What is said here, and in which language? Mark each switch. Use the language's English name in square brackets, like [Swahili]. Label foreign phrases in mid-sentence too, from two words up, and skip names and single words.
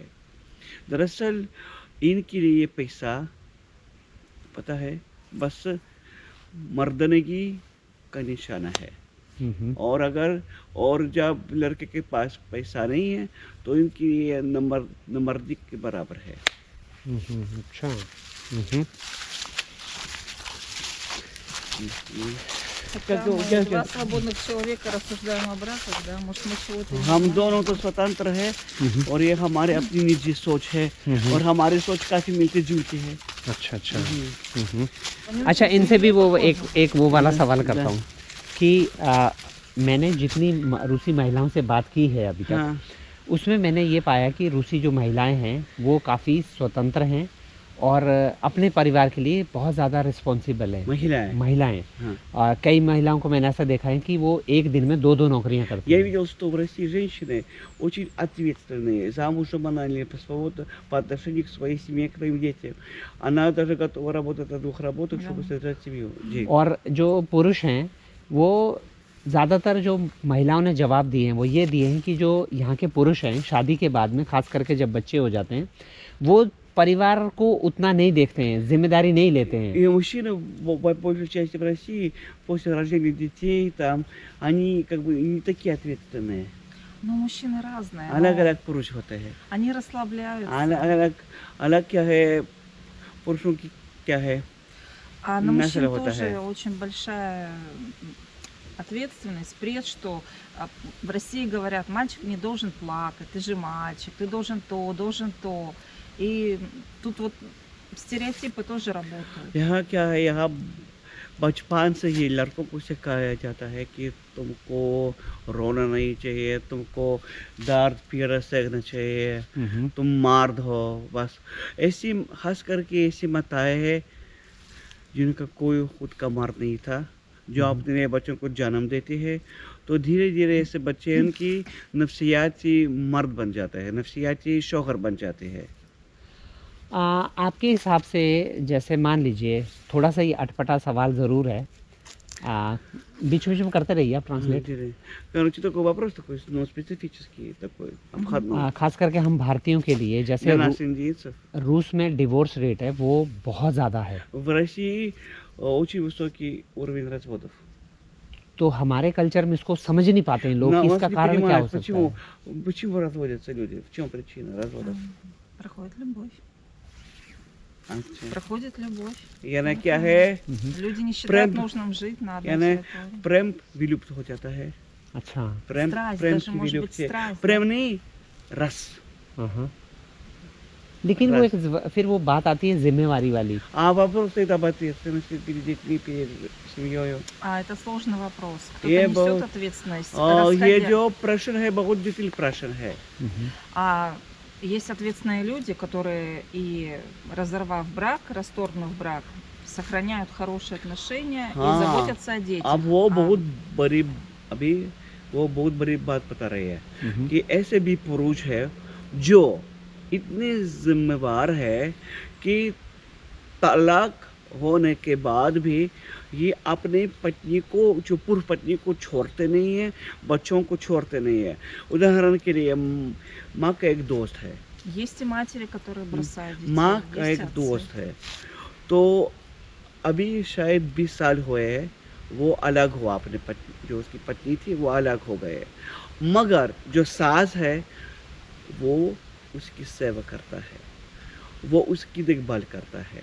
[Hindi] दरअसल इनके लिए पैसा पता है बस मर्दनगी का निशाना है, और अगर और जब लड़के के पास पैसा नहीं है तो इनके लिए नंबरदी के बराबर है। अच्छा। [Russian] Хотя Как мы у- я- два свободных человека рассуждаем о браках, да, может мы чего-то и не [Hindi] हम [Russian] знаем. [Hindi] दोनों तो स्वतंत्र है और ये हमारे अपनी निजी सोच है, और हमारी सोच काफी मिलती जुलती है। अच्छा अच्छा। [Russian] Они [Hindi] अच्छा [Russian] очень [Hindi] इनसे भी [Russian] сильно [Hindi] वो [Russian] похожи. [Hindi] एक वो वाला दा- सवाल दा- करता हूँ कि मैंने जितनी रूसी महिलाओं से बात की है अभी तक, हाँ, उसमें मैंने ये पाया कि रूसी जो महिलाएं हैं वो काफ़ी स्वतंत्र हैं और अपने परिवार के लिए बहुत ज़्यादा रिस्पॉन्सिबल हैं महिलाएं। हाँ। कई महिलाओं को मैंने ऐसा देखा है कि वो एक दिन में 2-2 नौकरियां करती [Russian] Я [Hindi] हैं। [Russian] видел, что в России женщины очень ответственные, замужем она или по отношению к своей семье, к своим детям. Она даже готова работать на 2 работах, чтобы содержать семью. [Hindi] जी। और जो पुरुष हैं वो ज़्यादातर जो महिलाओं ने जवाब दिए हैं वो ये दिए हैं कि जो यहाँ के पुरुष हैं शादी के बाद में खास करके जब बच्चे हो जाते हैं वो परिवार को उतना नहीं देखते हैं, जिम्मेदारी नहीं लेते हैं। [Russian] И мужчины, в большей части в России, после рождения детей, там, они как бы не такие ответственные. Ну, мужчины разные. но [Hindi] अलग-अलग पुरुष होते हैं। [Russian] Они расслабляются. [Hindi] अलग अलग क्या है, पुरुषों की क्या है? [Russian] А на Наше мужчин [Hindi] होता [Russian] тоже [Hindi] है। [Russian] очень большая ответственность, пред, что в России говорят, мальчик не должен плакать, ты же мальчик, ты должен то, должен то. И тут вот стереотипы тоже работают. [Hindi] यहाँ क्या है, यहाँ बचपन से ही लड़कों को सिखाया जाता है कि तुमको रोना नहीं चाहिए, तुमको दर्द पीड़ा सहना चाहिए, तुम मर्द हो बस। ऐसी खास करके ऐसी माताएं हैं जिनका कोई खुद का मर्द नहीं था, जो अपने बच्चों को जन्म देते हैं, तो धीरे धीरे ऐसे बच्चे उनकी नफ्सियाती मर्द बन जाते हैं, नफ्सियाती शौहर बन जाते हैं। आपके हिसाब से जैसे मान लीजिए थोड़ा सा ये अटपटा सवाल ज़रूर है, बीच बीच में करते रहिए आप ट्रांसलेट। [Russian] Короче, такой вопрос такой, ну, специфический, такой, обходной. [Hindi] खास करके हम भारतीयों के लिए जैसे [Russian] Для нас, индийцев, [Hindi] रूस में [English] divorce rate [Hindi] है वो बहुत ज़्यादा है, [Russian] в России очень высокий उर्वरन разводов. [Hindi] तो हमारे कल्चर में इसको समझ नहीं पाते हैं लोग [Russian] Но [Hindi] कि [Russian] вас [Hindi] इसका [Russian] не [Hindi] कारण क्या [Russian] понимают, [Hindi] हो सकता [Russian] почему, [Hindi] है। [Russian] почему разводятся люди, в чем причина разводов? Проходит любовь. [Hindi] अच्छा। [Russian] Проходит любовь. [Hindi] यानी क्या है, [Russian] Люди не считают Прям- нужным жить на одной [Hindi] यानी [Russian] территории. [Hindi] प्रेम विलुप्त हो जाता है, अच्छा। प्रेम [Russian] Страсть, [Hindi] प्रेम [Russian] даже [Hindi] की [Russian] может быть [Hindi] विलुप्ति है। [Russian] страсть. [Hindi] प्रेम नहीं, रस। लेकिन वो रस। फिर वो बात आती है जिम्मेवारी वाली। [Russian] А вопрос тогда об ответственности перед детьми, перед семьей. А это сложный вопрос. [Hindi] ये [Russian] Кто-то [Hindi] बहुत- [Russian] несет ответственность. [Hindi] ये [Russian] расходя- [Hindi] जो प्रश्न है बहुत जटिल प्रश्न है। [Russian] А есть ответственные люди, которые и разорвав брак, расторгнув брак, сохраняют хорошие отношения и [Hindi] हाँ। [Russian] заботятся о детях. [Hindi] अब वो [Russian] А, [Hindi] बहुत बड़ी, अभी वो बहुत बड़ी बात बता रही है कि ऐसे भी पुरुष है जो इतने जिम्मेवार है कि तलाक होने के बाद भी ये अपने पत्नी को, जो पूर्व पत्नी को छोड़ते नहीं है, बच्चों को छोड़ते नहीं है। उदाहरण के लिए माँ का एक दोस्त है, [Russian] Есть и матери, которые бросают детей. [Hindi] माँ का [Russian] есть [Hindi] एक [Russian] отцы. [Hindi] दोस्त है, तो अभी शायद 20 साल हुए हैं, वो अलग हुआ, अपने पत्नी, जो उसकी पत्नी थी वो अलग हो गए, मगर जो सास है वो उसकी सेवा करता है, वो उसकी देखभाल करता है।